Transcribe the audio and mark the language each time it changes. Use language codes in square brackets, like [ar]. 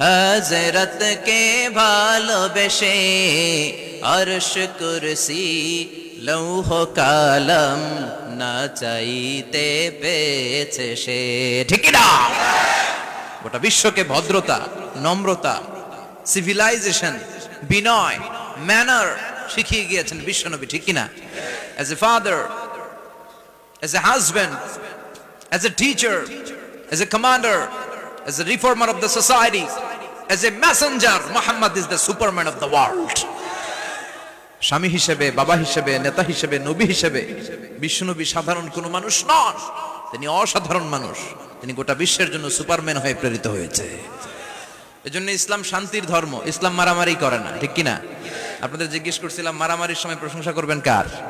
[bn] হযরতকে ভালোবেসে, আরশ কুরসি লৌহ কালাম না চাইতে পেয়েছে সে। ঠিক না? গোটা বিশ্বকে ভদ্রতা, নম্রতা, সিভিলাইজেশন, বিনয়, ম্যানার শিখিয়ে গিয়েছেন বিশ্বনবী। ঠিক কিনা? [en] As a father, as a husband, as a teacher, as a commander, as a reformer of the society, as a messenger, Muhammad is the superman of the world. [bn] স্বামী হিসেবে, বাবা হিসেবে, নেতা হিসেবে, নবী হিসেবে বিশ্বনবী সাধারণ কোনো মানুষ নন। তিনি অসাধারণ মানুষ। তিনি গোটা বিশ্বের জন্য সুপারম্যান হয়ে প্রেরিত হয়েছে। এজন্য ইসলাম শান্তির ধর্ম। ইসলাম মারামারি করে না। ঠিক কিনা? আপনাদের জিজ্ঞেস করছিলাম মারামারির সময় প্রশংসা করবেন কার?